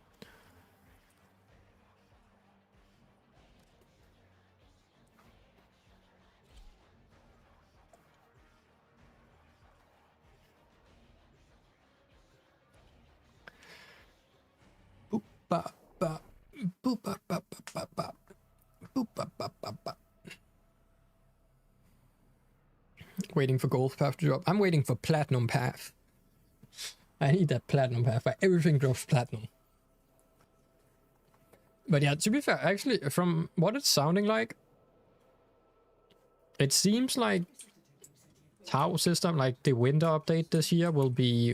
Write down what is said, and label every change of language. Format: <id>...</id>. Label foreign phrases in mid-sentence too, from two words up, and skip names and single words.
<en>Boop ba ba boop ba ba ba ba boop ba ba ba ba. Waiting for gold path to drop. I'm waiting for platinum path. I need that platinum path where everything drops platinum. But yeah, to be fair, actually, from what it's sounding like, it seems like Tau system, like the winter update this year, will be...</en>